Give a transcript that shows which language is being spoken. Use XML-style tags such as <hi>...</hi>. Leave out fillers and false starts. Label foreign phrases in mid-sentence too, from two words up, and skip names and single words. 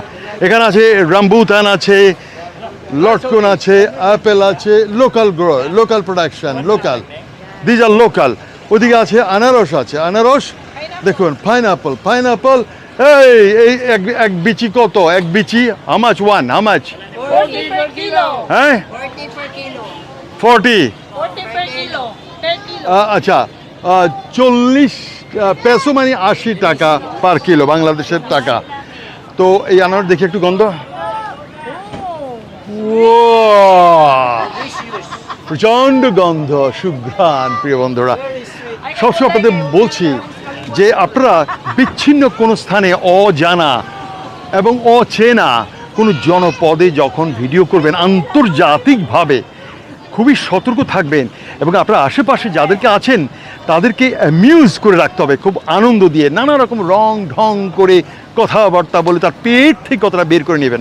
<bn>এখানে আছে রামবুতান আছে, লটকন আছে, অ্যাপেল আছে,</bn> <en>local production, these are local.</en> <bn>ওদিকে আছে আনারস, আনারস দেখুন, পাইনাপল। এই এক বিচি কত? এক বিচি হামাচ?</bn> <en>40 per kilo.</en> <bn>হ্যাঁ</bn> <en>40 per kilo. 40, 40 per kilo. 10 kilo.</en> <bn>আচ্ছা 40 পেসো মানে 80 টাকা</bn> <en>per kilo</en> <bn>বাংলাদেশের টাকা। তো এই আনারস দেখি একটু গন্ধ, প্রচন্ড গন্ধ, সুঘ্রাণ। প্রিয় বন্ধুরা, সবসময় আপনাদের বলছি যে আপনারা বিচ্ছিন্ন কোনো স্থানে অজানা এবং অচেনা কোনো জনপদে যখন ভিডিও করবেন আন্তর্জাতিকভাবে খুবই সতর্ক থাকবেন এবং আপনার আশেপাশে যাদেরকে আছেন তাদেরকে অ্যামিউজ করে রাখতে হবে, খুব আনন্দ দিয়ে, নানা রকম রং ঢং করে কথাবার্তা বলে তার পেট থেকে কথাটা বের করে নেবেন।</bn>